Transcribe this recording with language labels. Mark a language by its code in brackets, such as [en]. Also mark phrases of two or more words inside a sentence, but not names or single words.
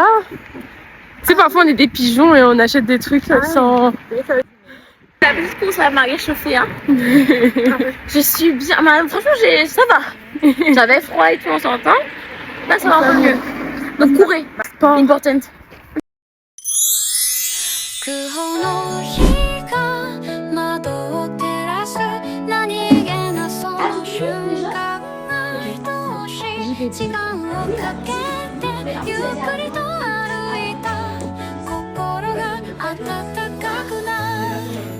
[fr] Tu sais, parfois on est des pigeons et on achète des trucs sans... La petite course m'a réchauffée, hein. Je suis bien, franchement ça va. J'avais froid et tout, on s'entend. Là ça va un peu mieux. Donc courez, important. [ja] 空砲の火が窓を照らす何気なその瞬間が愛しい時間をかけてゆっくりと歩いた心が温かくなる